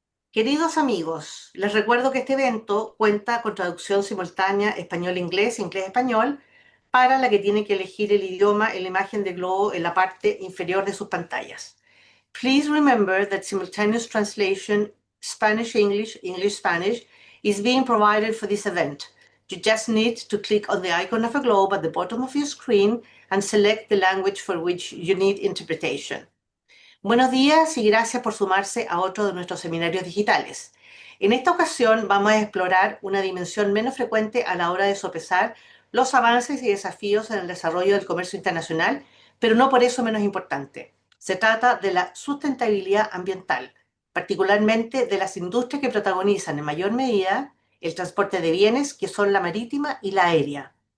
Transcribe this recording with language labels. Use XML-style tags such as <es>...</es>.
<es>Queridos amigos, les recuerdo que este evento cuenta con traducción simultánea español-inglés, inglés-español, para la que tiene que elegir el idioma en la imagen de globo en la parte inferior de sus pantallas.</es> <en>Please remember that simultaneous translation Spanish-English, English-Spanish is being provided for this event. You just need to click on the icon of a globe at the bottom of your screen and select the language for which you need interpretation.</en> <es>Buenos días y gracias por sumarse a otro de nuestros seminarios digitales. En esta ocasión vamos a explorar una dimensión menos frecuente a la hora de sopesar los avances y desafíos en el desarrollo del comercio internacional, pero no por eso menos importante. Se trata de la sustentabilidad ambiental, particularmente de las industrias que protagonizan en mayor medida el transporte de bienes, que son la marítima y la aérea.</es>